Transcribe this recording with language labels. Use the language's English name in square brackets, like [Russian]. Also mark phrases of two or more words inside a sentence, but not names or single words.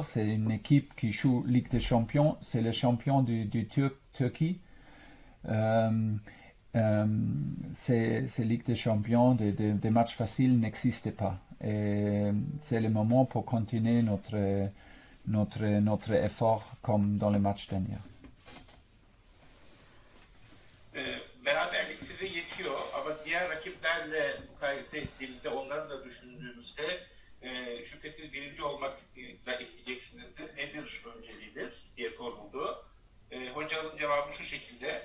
[French] C'est une équipe qui joue Ligue des Champions. C'est le champion du Turquie. Ces Ligue des Champions, des matchs faciles n'existent pas. Et c'est le moment pour continuer notre effort comme dans le match dernier. [Turkish] Beraberlik size yetiyor ama diğer rakiplerle mukayese ettiğimizde onları da düşündüğümüzde şüphesiz birinci olmakla isteyeceksinizdir. Nedir önceliğiniz diye soruldu. Hocanın cevabı şu şekilde.